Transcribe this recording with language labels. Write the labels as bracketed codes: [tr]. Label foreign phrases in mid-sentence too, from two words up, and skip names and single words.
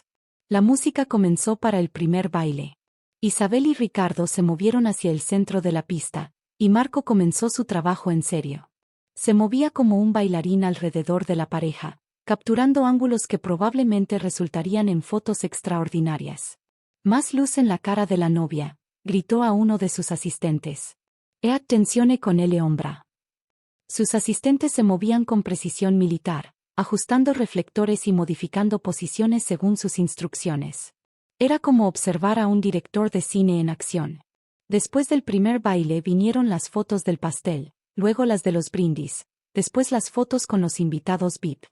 [es] La música comenzó para el primer baile. Isabel y Ricardo se movieron hacia el centro de la pista, y Marco comenzó su trabajo en serio. Se movía como un bailarín alrededor de la pareja, capturando ángulos que probablemente resultarían en fotos extraordinarias. Más luz en la cara de la novia, gritó a uno de sus asistentes. [it] E attenzione con elle ombra. [es] Sus asistentes se movían con precisión militar, ajustando reflectores y modificando posiciones según sus instrucciones. Era como observar a un director de cine en acción. Después del primer baile vinieron las fotos del pastel, luego las de los brindis, después las fotos con los invitados VIP.